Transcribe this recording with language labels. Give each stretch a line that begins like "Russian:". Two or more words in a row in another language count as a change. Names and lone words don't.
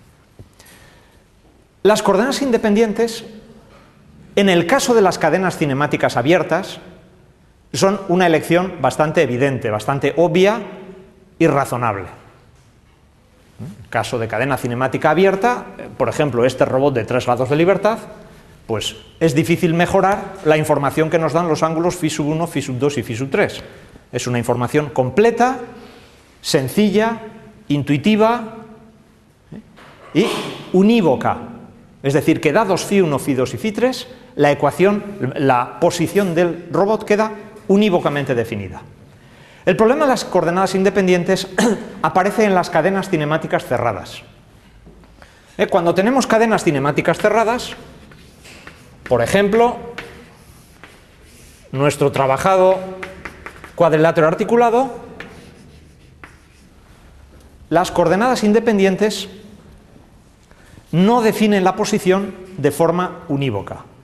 Spanish: Las coordenadas independientes, en el caso de las cadenas cinemáticas abiertas, son una elección bastante evidente, bastante obvia y razonable. En el caso de cadena cinemática abierta, por ejemplo, este robot de 3 grados de libertad, pues es difícil mejorar la información que nos dan los ángulos φ1, φ2 y φ3. Es una información completa, sencilla, intuitiva y unívoca. Es decir, que dados φ1, φ2 y φ3, la ecuación, la posición del robot queda unívocamente definida. El problema de las coordenadas independientes aparece en las cadenas cinemáticas cerradas. Cuando tenemos cadenas cinemáticas cerradas, por ejemplo, nuestro trabajado cuadrilátero articulado, las coordenadas independientes no definen la posición de forma unívoca.